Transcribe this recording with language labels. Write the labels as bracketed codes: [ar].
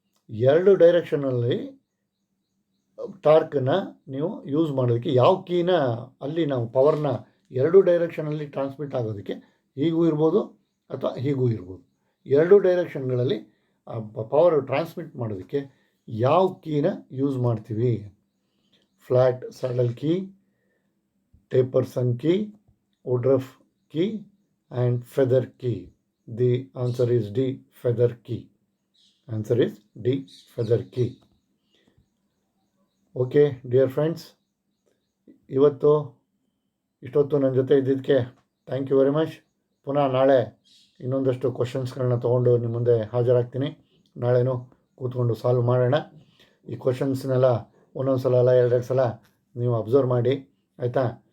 [kn] 2 ಡೈರೆಕ್ಷನಲ್ಲಿ ಟಾರ್ಕನ್ನು ನೀವು ಯೂಸ್ ಮಾಡೋದಕ್ಕೆ ಯಾವ ಕೀನ ಅಲ್ಲಿ ನಾವು ಪವರ್ನ 2 ಡೈರೆಕ್ಷನಲ್ಲಿ ಟ್ರಾನ್ಸ್ಮಿಟ್ ಆಗೋದಕ್ಕೆ, ಹೀಗೂ ಇರ್ಬೋದು ಅಥವಾ ಹೀಗೂ ಇರ್ಬೋದು, 2 ಡೈರೆಕ್ಷನ್ಗಳಲ್ಲಿ ಪವರ್ ಟ್ರಾನ್ಸ್ಮಿಟ್ ಮಾಡೋದಕ್ಕೆ ಯಾವ ಕೀನ ಯೂಸ್ ಮಾಡ್ತೀವಿ? [en] Flat saddle key, taper sunk key, woodruff key, and feather key. The answer is D, feather key. Answer is D, feather key. Okay dear friends, [kn] ಇವತ್ತು ಇಷ್ಟೊತ್ತು ನನ್ನ ಜೊತೆ ಇದ್ದಿದ್ದಕ್ಕೆ [en] Thank you very much. [kn] ಪುನಃ ನಾಳೆ ಇನ್ನೊಂದಷ್ಟು ಕ್ವಶನ್ಸ್ಗಳನ್ನ ತೊಗೊಂಡು ನಿಮ್ಮ ಮುಂದೆ ಹಾಜರಾಗ್ತೀನಿ. ನಾಳೆನೂ ಕೂತ್ಕೊಂಡು ಸಾಲ್ವ್ ಮಾಡೋಣ. ಈ ಕ್ವಶನ್ಸ್ನೆಲ್ಲ ಒಂದೊಂದು ಸಲ ಅಲ್ಲ, ಎರಡೆರಡು ಸಲ ನೀವು ಅಬ್ಸರ್ವ್ ಮಾಡಿ, ಆಯಿತಾ?